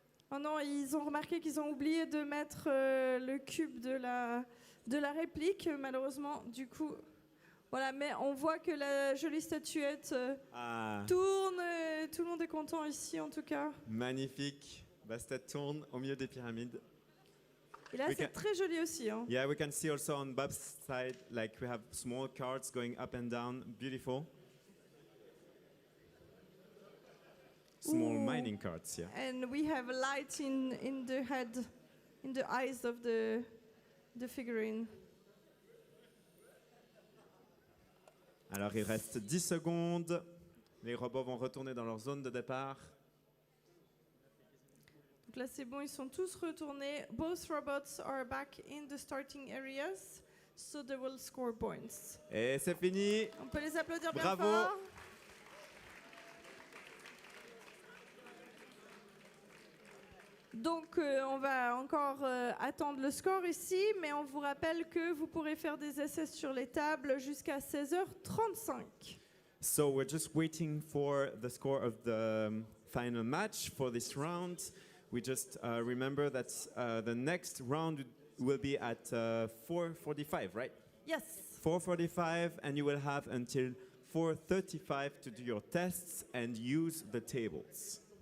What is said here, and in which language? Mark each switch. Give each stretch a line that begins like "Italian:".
French: Oh non, ils ont remarqué qu'ils ont oublié de mettre le cube de la réplique, malheureusement. Du coup, voilà, mais on voit que la jolie statuette tourne. Et tout le monde est content ici, en tout cas. Magnifique. Bastet tourne au milieu des pyramides. Et là, c'est très joli aussi. Hein.
English: Yeah, we can see also on Bob's side, like we have small cards going up and down. Beautiful. Small Ooh. mining cards, yeah. And we have a light in the head, in the eyes of the figurine.
French: Alors, il reste 10 secondes. Les robots vont retourner dans leur zone de départ. Donc là, c'est bon, ils sont tous retournés.
English: Both robots are back in the starting areas, so they will score points.
French: Et c'est fini. On peut les applaudir bien Bravo. fort. Donc, on va encore attendre le score ici, mais on vous rappelle que vous pourrez faire des essais sur les tables jusqu'à 16h35.
English: So we're just waiting for the score of the final match for this round. We just remember that the next round will be at 4:45, right? Yes. 4:45, and you will have until 4:35 to do your tests and use the tables.